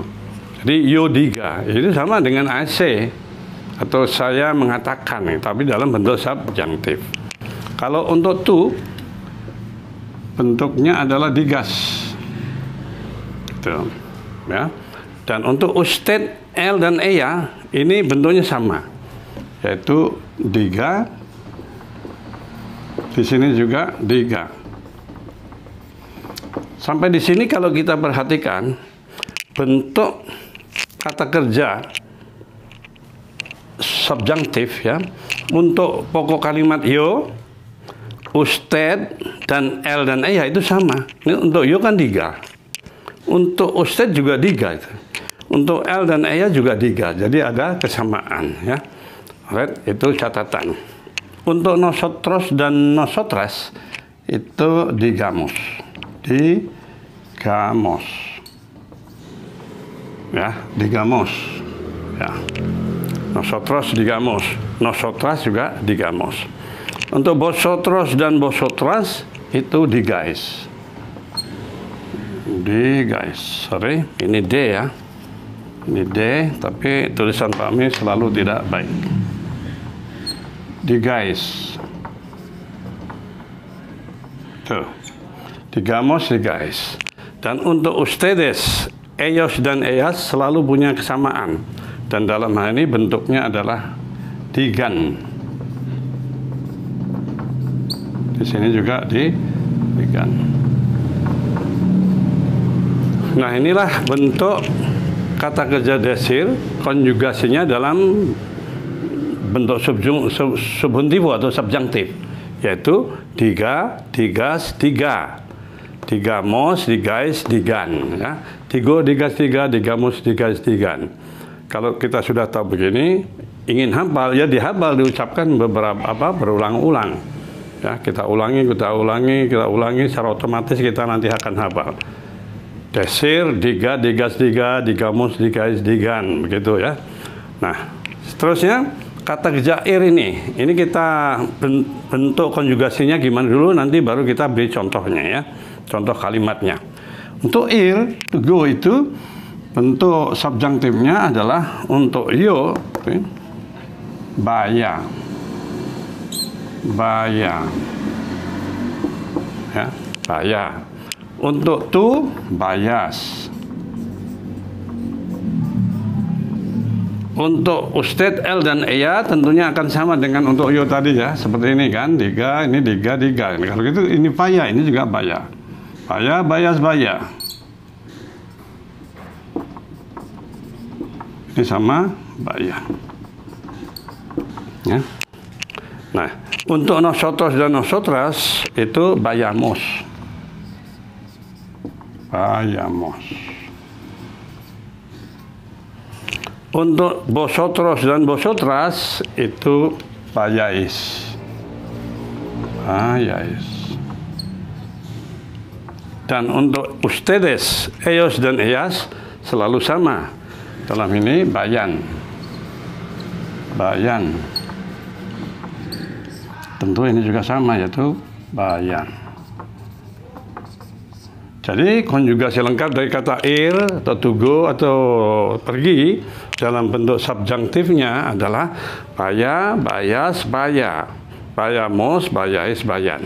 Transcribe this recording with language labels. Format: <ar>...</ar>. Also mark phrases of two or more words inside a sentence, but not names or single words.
<id>Jadi you diga itu sama dengan AC atau saya mengatakan, tapi dalam bentuk subjunktif. Kalau untuk to, bentuknya adalah digas, gitu, ya. Dan untuk usted, el dan ea ini bentuknya sama, yaitu diga. Di sini juga diga. Sampai di sini kalau kita perhatikan bentuk kata kerja subjunktif, ya, untuk pokok kalimat yo, usted dan el dan ea itu sama. Ini untuk yo kan diga, untuk usted juga diga, untuk el dan ea juga diga. Jadi ada kesamaan, ya. Alright, itu catatan. Untuk nosotros dan nosotras itu digamos, ya, digamos, ya.</id> <es>Nosotros digamos, nosotras juga digamos.</es> <id>Untuk vosotros dan vosotras itu digais. Sorry, ini D, ya. Ini D, tapi tulisan Pak Mi selalu tidak baik. Digais. Tuh.</id> <es>Digamos, digais.</es> <id>Dan untuk ustedes, ellos dan ellas selalu punya kesamaan. Dan dalam hal ini bentuknya adalah digan. Di sini juga digan. Nah, inilah bentuk kata kerja desir, konjugasinya dalam bentuk subjuntivo atau subjunktif, yaitu</id> <es>diga, digas, diga, digamos, digais, digan,</es> <id>ya.</id> <es>Digo, digas, diga, digamos, digais, digan.</es> <id>Kalau kita sudah tahu begini, ingin hafal, ya dihafal, diucapkan berulang-ulang. Ya, kita ulangi, secara otomatis kita nanti akan hafal. Desir,</id> <es>diga, digas, diga, digamos, digais, digan,</es> <id>begitu, ya. Nah, seterusnya kata kerja ir ini kita bentuk konjugasinya gimana dulu, nanti baru kita beri contohnya ya, contoh kalimatnya. Untuk ir,</id> <en>to go</en> <id>itu bentuk subjunktifnya adalah untuk yo, baya, ya, baya. Untuk to, bayas. Untuk usted, el, dan eya tentunya akan sama dengan untuk yo tadi ya, seperti ini kan, diga, ini diga. Kalau gitu ini baya, ini juga baya.</id> <es>Baya, bayas, baya.</es> <id>Ini sama baya. Ya. Nah, untuk nosotros dan nosotras itu bayamos. Bayamos. Untuk vosotros dan vosotras itu vayáis. Vayáis. Dan untuk ustedes, ellos dan ellas selalu sama. Dalam ini bayan. Bayan. Tentu ini juga sama, yaitu bayan. Jadi konjugasi lengkap dari kata ir atau</id> <en>to go</en> <id>atau pergi dalam bentuk subjunktifnya adalah</id> <es>baya, bayas, baya, bayamos, bayais, bayan.</es>